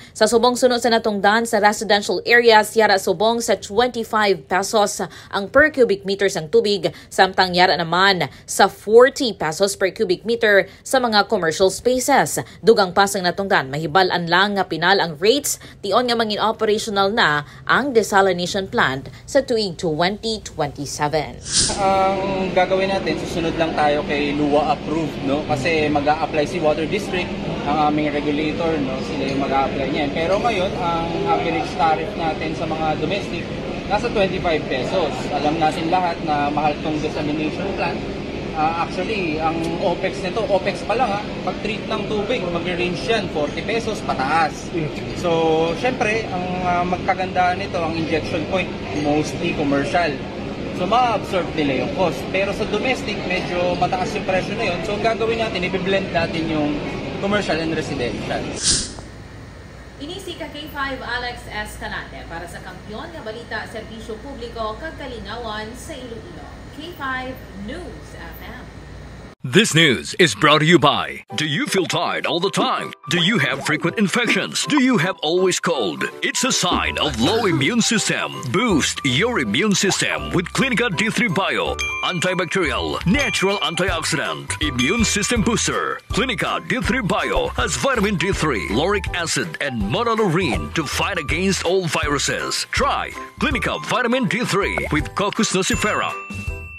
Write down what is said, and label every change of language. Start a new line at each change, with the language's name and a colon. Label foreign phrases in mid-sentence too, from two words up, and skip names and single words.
Hiligaynon: Sa subong sunod sa natungdan sa
English: residential areas,
Hiligaynon: yara subong sa 25 pesos ang
English: per cubic meter
Hiligaynon: sang tubig, samtang yara naman sa 40 pesos
English: per cubic meter
Hiligaynon: sa mga
English: commercial spaces.
Hiligaynon: Dugang pasang natungdan, mahibal-an lang nga pinal ang rates tion nga mangin operational na ang
English: desalination plant
Hiligaynon: sa tuig 2027.
Filipino: Ang gagawin natin, susunod lang tayo kay LUA approved, no? Kasi mag-a-apply si Water District, ang aming regulator, no? Sila yung mag-a-apply niyan. Pero ngayon, ang
English: average tariff
Filipino: natin sa mga domestic nasa 25 pesos. Alam natin lahat na mahal tong
English: desalination plant.
Filipino: Actually, ang OPEX nito, OPEX pa lang, pag-treat ng tubig, mag-range yan 40 pesos pataas. So, syempre, ang magkagandaan nito, ang injection point, mostly commercial. So, ma-absorb nila yung cost. Pero sa domestic, medyo mataas yung presyo na yun. So, ang gagawin natin, i-blend natin yung
English: commercial and residential.
Hiligaynon: Inisi ka K5 Alex Escalante para sa Kampiyon nga Balita Serbisyo Publiko kag Kalingawan sa Iloilo. K5 News FM.
English: This news is brought to you by, do you feel tired all the time? Do you have frequent infections? Do you have always cold? It's a sign of low immune system. Boost your immune system with Clinica D3 Bio. Antibacterial, natural antioxidant, immune system booster. Clinica D3 Bio has vitamin D3, lauric acid, and monolurine to fight against all viruses. Try Clinica Vitamin D3 with Coccus nocifera.